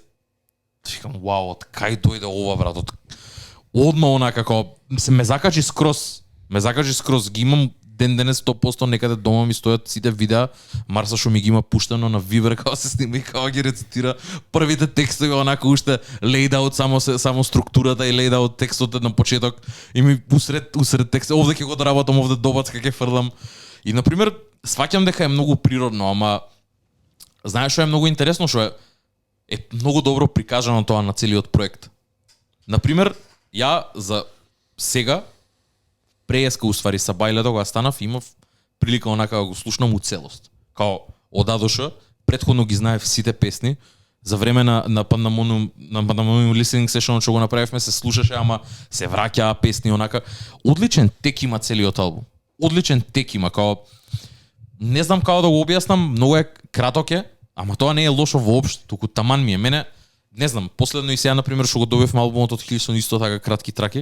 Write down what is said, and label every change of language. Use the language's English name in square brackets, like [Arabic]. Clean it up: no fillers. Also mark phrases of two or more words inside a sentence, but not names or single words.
[Macedonian] Викам, вау, од кај дојде ова, брат? Одма онака како ме закачи скроз. Ги имам ден денес 100% некаде дома ми стојат сите видеа. Марса што ми ги има пуштено на Вибер како се снима и како ги рецитира првите текстови онака уште [English] laid out [Macedonian] само структурата и [English] laid out [Macedonian] текстот на почеток и ми усред текст овде ќе го доработам, овде добацка ќе фрлам. И на пример сваќам дека е многу природно, ама знаеш што е многу интересно, што е многу добро прикажано тоа на целиот проект. Например, ја за сега преска уствари са бајлето кога станав, имав прилика онака да го слушнам у целост. Као од Адоша, претходно ги знаев сите песни, за време на Pandemonium [English] listening session [Macedonian] што го направивме се слушаше, ама се враќаа песни онака. Одличен тек има целиот албум. Одличен тек има, као не знам како да го објаснам, многу е краток е, ама тоа не е лошо воопшто, туку таман ми е. Мене, не знам, последно и сега, например, што го добивме албумот од Хилсон, исто така кратки траки.